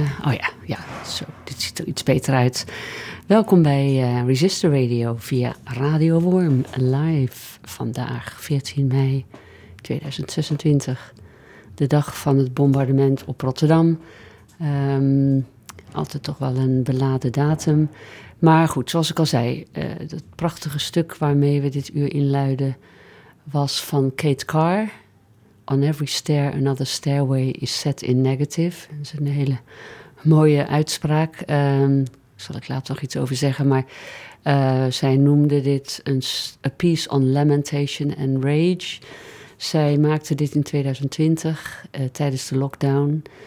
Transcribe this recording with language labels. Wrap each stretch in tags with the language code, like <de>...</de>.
<nl>Oh ja, ja, zo, dit ziet er iets beter uit. Welkom bij Resistor Radio via Radio Worm live vandaag, 14 mei 2026. De dag van het bombardement op Rotterdam. Altijd toch wel een beladen datum. Maar goed, zoals ik al zei, dat prachtige stuk waarmee we dit uur inluiden was van Kate Carr.</nl> <en>On Every Stair, Another Stairway is Set in Negative.</en> <nl>Dat is een hele mooie uitspraak. Zal ik later nog iets over zeggen, maar zij noemde dit</nl> <en>a piece on lamentation and rage.</en> <nl>Zij maakte dit in 2020 tijdens de lockdown.</nl>